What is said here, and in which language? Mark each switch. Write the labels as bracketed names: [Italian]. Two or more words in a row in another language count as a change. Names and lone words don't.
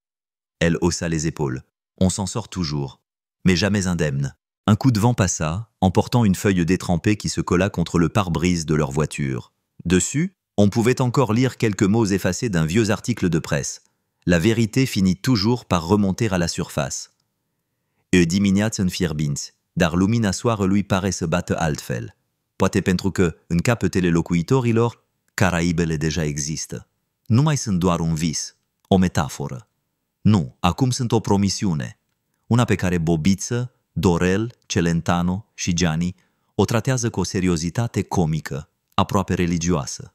[French] Elle haussa les épaules. « On s'en sort toujours, mais jamais indemne. Un coup de vent passa, emportant une feuille détrempée qui se colla contre le pare-brise de leur voiture. Dessus, on pouvait encore lire quelques mots effacés d'un vieux article de presse. La vérité finit toujours par remonter à la surface. [Romanian] E dimineață în fierbinți, dar lumina soarelui pare să bată altfel. Poate pentru că, în capetele locuitorilor, Caraibele deja există. Nu mai sunt doar un vis, o metaforă. Nu, acum sunt o promisiune. Una pe care Bobiță, Dorel, Celentano și Gianni o tratează cu o seriozitate comică, aproape religioasă.